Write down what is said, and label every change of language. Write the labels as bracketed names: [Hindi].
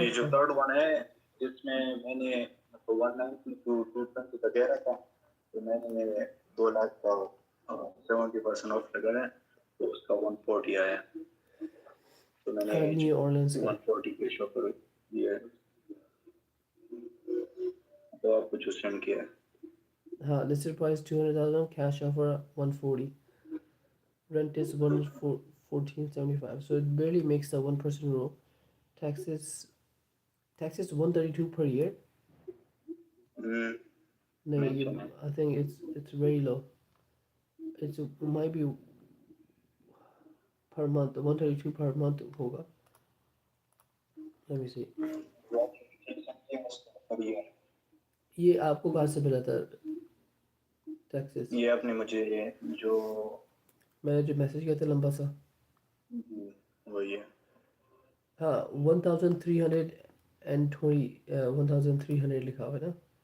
[Hindi] ये जो [English] third one [Hindi] है, इसमें मैंने 190 टू 220 का कह रहा था, तो मैंने 2 लाख का 70% ऑफ लगाया, तो उसका 140 आया, तो मैंने न्यू ऑर्लियंस का। 140 के शो पर दिया है, तो आपको जो सेंड किया है। हाँ, [English] Listed price 200,000, cash offer 140, rent is 1475, so it barely makes the 1% rule. Taxes, taxes 132 per year. [Hindi] नहीं, नहीं ये सुना। [English] I think it's very low. It's might be per month, 132 per month [Hindi] होगा। [English] Let me see. [Hindi] जो application थी उसको करी है। ये आपको कहाँ से मिला था टैक्सेस? ये आपने मुझे जो मैंने जो मैसेज किया था लंबा सा। वही है। हाँ 1320 लिखा हुआ है ना।